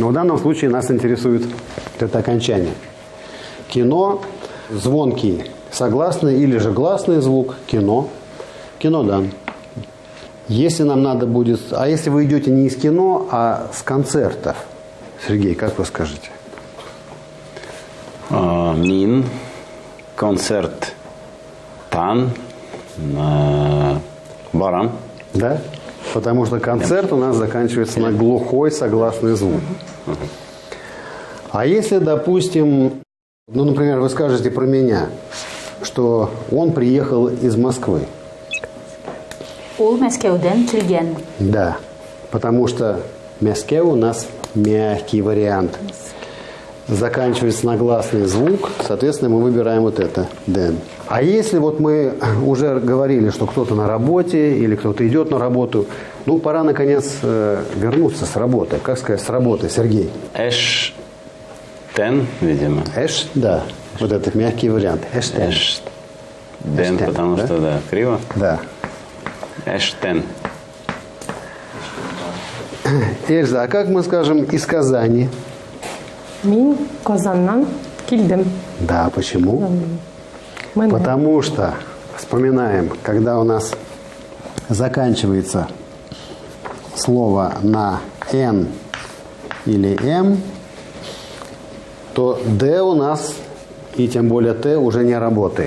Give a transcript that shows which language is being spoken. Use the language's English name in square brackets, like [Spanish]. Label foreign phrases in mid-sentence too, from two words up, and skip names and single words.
[Russian] Но в данном случае нас интересует это окончание. Кино, звонкий согласный или же гласный звук, кино, кинодан. Если нам надо будет... А если вы идете не из кино, а с концертов? Сергей, как вы скажете? [Tatar] Мин концерт тан барам. Да? [Russian] Потому что концерт у нас заканчивается на глухой согласный звук. А если, допустим, ну, например, вы скажете про меня, что он приехал из Москвы. [Tatar] Ол Мәскәүдән килгән. [Russian] Да, потому что Мәскәу у нас мягкий вариант. Заканчивается на гласный звук, соответственно, мы выбираем вот это, ден. А если вот мы уже говорили, что кто-то на работе или кто-то идет на работу, ну, пора, наконец, вернуться с работы. Как сказать с работы, Сергей? [Tatar] Эштен, видимо. [Russian] Эш, да. Вот этот мягкий вариант. [Tatar] Эштен. [Russian] Эштен, потому да? что, да, криво. Да. [Tatar] Эштен. [Russian] Эльза, а как мы скажем из Казани? [Tatar] Мин Казаннан килдем. [Russian] Да, почему? Потому что, вспоминаем, когда у нас заканчивается слово на «н» или «м», то «д» у нас, и тем более «т» уже не работает.